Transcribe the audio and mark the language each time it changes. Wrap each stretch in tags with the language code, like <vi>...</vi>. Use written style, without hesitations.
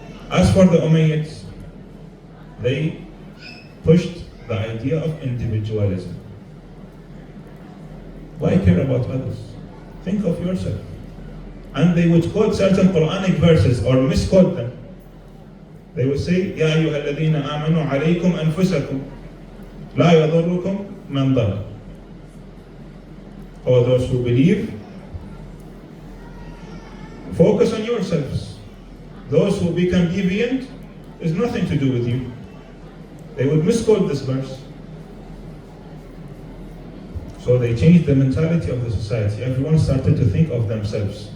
<en>As for the Umayyads, they pushed the idea of individualism. Why care about others? Think of yourself. And they would quote certain Quranic verses or misquote them. They would say,</en> <ar>يَا أَيُّهَا الَّذِينَ آمَنُوا عَلَيْكُمْ أَنفُسَكُمْ لَا يَضُرُّكُمْ مَنْ ضَلَّ.</ar> <en>O those who believe, focus on yourselves. Those who become deviant is nothing to do with you. They would misquote this verse. So they changed the mentality of the society. Everyone started to think of themselves.</en>